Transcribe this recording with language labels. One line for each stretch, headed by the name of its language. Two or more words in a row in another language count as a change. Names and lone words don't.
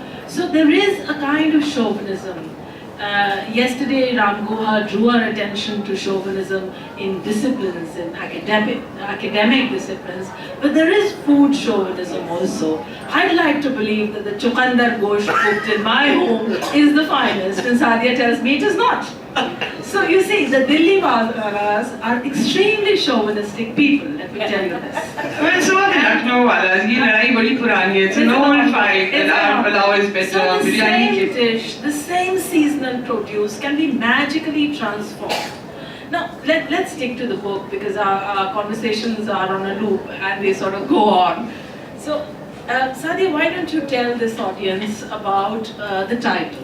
English: So there is a kind of chauvinism. Yesterday, Ram Guha drew our attention to chauvinism in disciplines, in academic disciplines, but there is food chauvinism also. I'd like to believe that the
Hindi: chukandar gosht
English: cooked in my home is the finest, and Sadia tells me it is not. So you see, the Delhi Walas are extremely chauvinistic people, let me tell you this. Well, so are the Lucknow Walas.
Hindi: Ye ladai badi purani hai.
English: It's an old fight that our pulao is better. So the same dish, the same seasonal produce can be magically transformed. Now, let's stick to the book because our conversations are on a loop and they sort of go on. So, Sadia, why don't you tell this audience about the title?